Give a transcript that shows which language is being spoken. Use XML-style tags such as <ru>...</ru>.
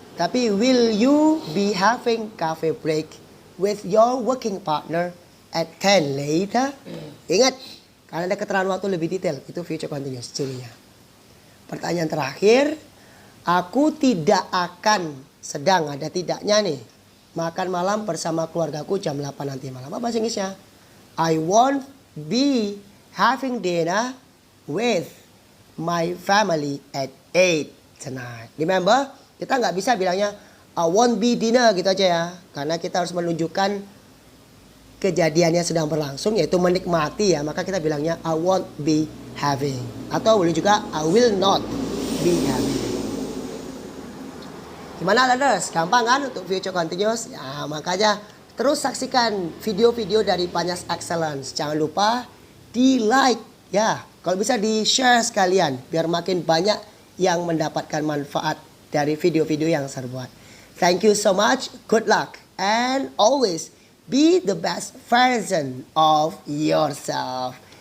<en>Tapi will you be having coffee break with your working partner at 10 later?</en> <id>Ingat, karena ada keterangan waktu lebih detail. Itu future continuous cirinya. Pertanyaan terakhir. Aku tidak akan sedang, ada tidaknya nih, makan malam bersama keluargaku jam 8 nanti malam. Apa bahasa Inggrisnya?</id> <en>I won't be having dinner with my family at 8 tonight.</en> <id>Remember, kita nggak bisa bilangnya</id> <en>I won't be dinner</en> <id>gitu aja ya. Karena kita harus menunjukkan kejadiannya sedang berlangsung, yaitu menikmati ya. Maka kita bilangnya</id> <en>I won't be having.</en> <id>Atau boleh juga</id> <en>I will not be having.</en> <id>Gimana learners? Gampang kan untuk future continuous? Ya, makanya terus saksikan video-video dari Panyas Excellence. Jangan lupa di like ya. Kalau bisa di share sekalian biar makin banyak yang mendapatkan manfaat dari video-video yang saya buat.</id> <en>Thank you so much. Good luck and always be the best version of yourself.</en>